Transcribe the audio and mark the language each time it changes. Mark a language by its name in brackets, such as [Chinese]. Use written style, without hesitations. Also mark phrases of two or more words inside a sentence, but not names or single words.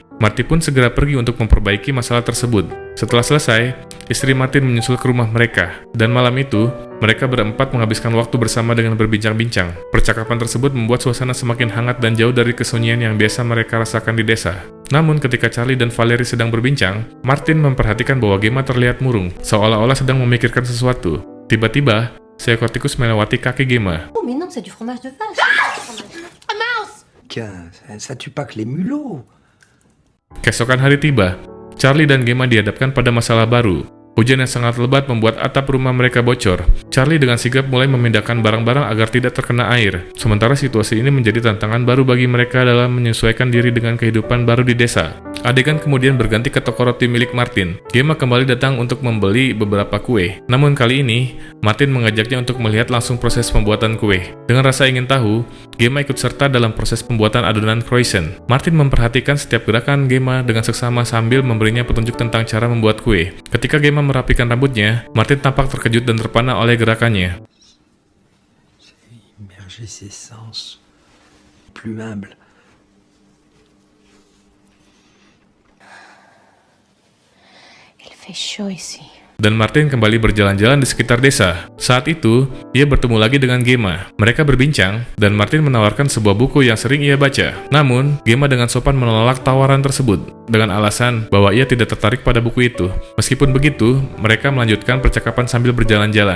[Indonesian] Martin pun segera pergi untuk memperbaiki masalah tersebut. Setelah selesai, istri Martin menyusul ke rumah mereka, dan malam itu, mereka berempat menghabiskan waktu bersama dengan berbincang-bincang. Percakapan tersebut membuat suasana semakin hangat dan jauh dari kesunyian yang biasa mereka rasakan di desa. Namun ketika Charlie dan Valerie sedang berbincang, Martin memperhatikan bahwa Gemma terlihat murung, seolah-olah sedang memikirkan sesuatu. Tiba-tiba, seekor tikus melewati kaki Gemma. [French] Oh, mais non, c'est du fromage de vache. Ah mince! Ça tue pas que les mulots. [Indonesian] Keesokan hari tiba, Charlie dan Gemma dihadapkan pada masalah baru. Hujan yang sangat lebat membuat atap rumah mereka bocor. Charlie dengan sigap mulai memindahkan barang-barang agar tidak terkena air. Sementara situasi ini menjadi tantangan baru bagi mereka dalam menyesuaikan diri dengan kehidupan baru di desa. Adegan kemudian berganti ke toko roti milik Martin. Gemma kembali datang untuk membeli beberapa kue. Namun kali ini, Martin mengajaknya untuk melihat langsung proses pembuatan kue. Dengan rasa ingin tahu, Gemma ikut serta dalam proses pembuatan adonan croissant. Martin memperhatikan setiap gerakan Gemma dengan seksama sambil memberinya petunjuk tentang cara membuat kue. Ketika Gemma merapikan rambutnya, Martin tampak terkejut dan terpana oleh gerakannya. [French] Immerger ses sens, plus humble. Il fait chaud ici. [Indonesian] Dan Martin kembali berjalan-jalan di sekitar desa. Saat itu, ia bertemu lagi dengan Gemma. Mereka berbincang, dan Martin menawarkan sebuah buku yang sering ia baca. Namun, Gemma dengan sopan menolak tawaran tersebut, dengan alasan bahwa ia tidak tertarik pada buku itu. Meskipun begitu, mereka melanjutkan percakapan sambil berjalan-jalan.